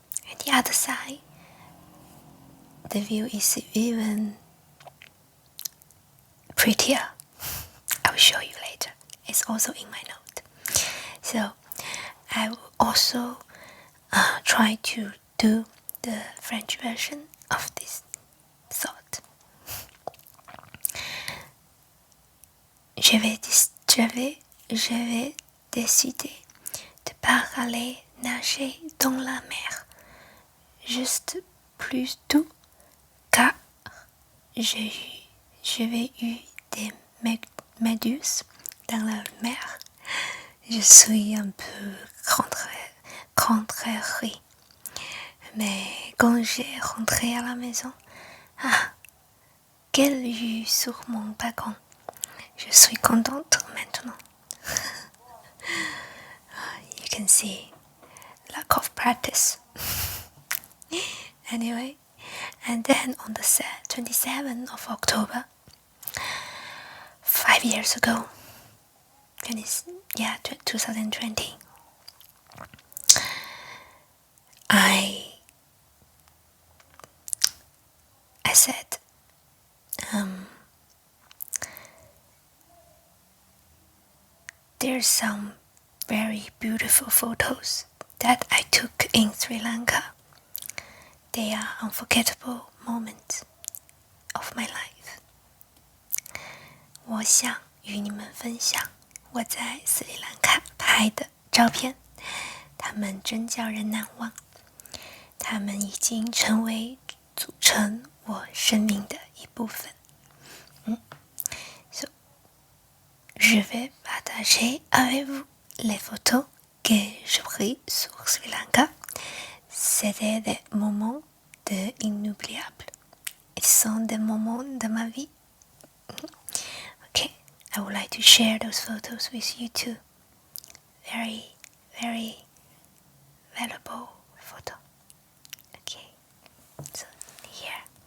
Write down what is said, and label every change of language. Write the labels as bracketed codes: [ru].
[en] And the other side, the view is even prettier. I will show you later. It's also in my note. So I will also try to do the French version of this thought. [fr] Je vais décider de pas aller nager dans la mer, juste plus doux, car j'avais eu des méduses dans la mer. Je suis un peu contrariée. Mais quand j'ai rentré à la maison, quelle vue sur mon balcon! Je suis contente maintenant. [en] You can see, lack of practice. Anyway, and then on the 27th of October, 5 years ago, 2020, I said, there's some very beautiful photos that I took in Sri Lanka. They are unforgettable moments of my life. [zh] 我想与你们分享我在斯里兰卡拍的照片，它们真叫人难忘，它们已经成为组成我生命的一部分。 [fr] So, je vais partager avec vous les photos que j'ai prises sur Sri Lanka. C'était des moments inoubliables. Ils sont des moments de ma vie. [en] Okay, I would like to share those photos with you too. Very, very valuable photo. Okay, so here.